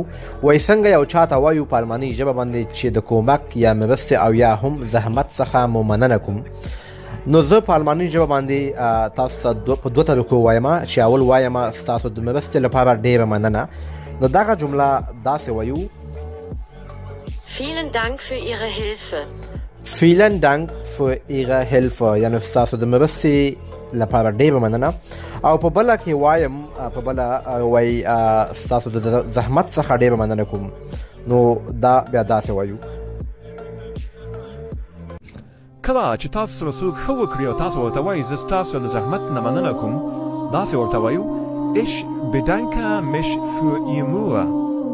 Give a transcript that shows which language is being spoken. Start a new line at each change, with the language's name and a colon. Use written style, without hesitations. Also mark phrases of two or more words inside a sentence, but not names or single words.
Pashto: وایي څنګه یو چا ته وایو په الماني ژبه باندې چې د کومک یا مرستې او یا هم زحمت څخه مو مننه کوم. نو زه په الماني ژبه باندې تاسو ته په دوه طریقو وایم. چې اول وایم ستاسو د مرستې لپاره ډېره مننه. نو دغه جمله داسې وایو:
German: Vielen Dank für Ihre Hilfe. Vielen Dank für Ihre Hilfe.
Pashto: یعنی ستاسو د مرستې لپاره ډېره مننه. او په بله کې وایم، په بله وایي ستاسو د زحمت څخه ډېره مننه کوم. نو دا بیا داسې وایو: کله چې تاسو سره څوک ښه وکړي او تاسو ورته وایي زه ستاسو د زحمت نه مننه کوم، داسې ورته وایو:
German: Ich bedanke mich für Ihr Mühe.